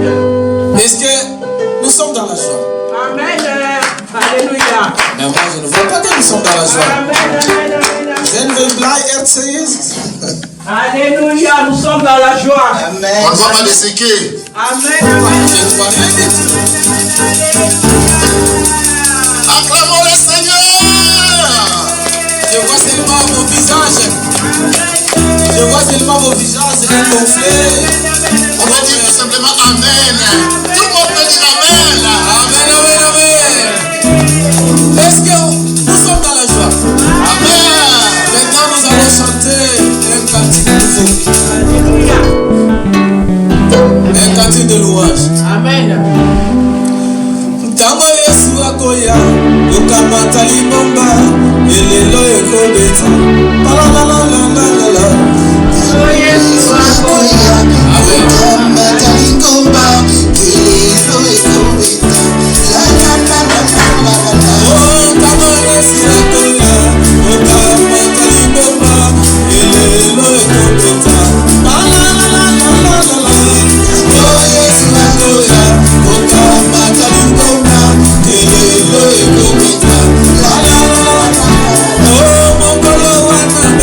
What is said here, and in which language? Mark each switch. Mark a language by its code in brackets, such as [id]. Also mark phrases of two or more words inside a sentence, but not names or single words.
[fr] Est-ce que nous sommes dans la joie? Amen. Alléluia. Mais moi, je ne vois pas que nous sommes dans la joie. Amen, amen, amen. [nl] Zijn we blij er te zijn? [fr] Alléluia, nous sommes dans la joie. Amen. On ne va pas les séquer. Amen, amen. Je ne vois rien du tout. Acclamons le Seigneur. Je vois seulement vos visages. Je vois seulement vos visages gonflés. On va dire tout simplement Amen. Tout le monde peut dire Amen. Amen, amen, amen. Est-ce que nous sommes dans la joie? Amen. Maintenant, nous allons chanter un cantique nouveau. Alléluia. Un cantique de louange. Amen. [ln] Tango Yesu akoya, ukamata libomba, elelo ekobeta. La la la la la la la. Tango Yesu akoya, ukamata libomba, elelo ekobeta. La la la la la la la. Oh, tango Yesu akoya, ukamata libomba, elelo ekobeta. La la la la la la la. Tango Yesu akoya, ukamata libomba. Elelo ekobeta, la la la la la. Oh, mokolo wana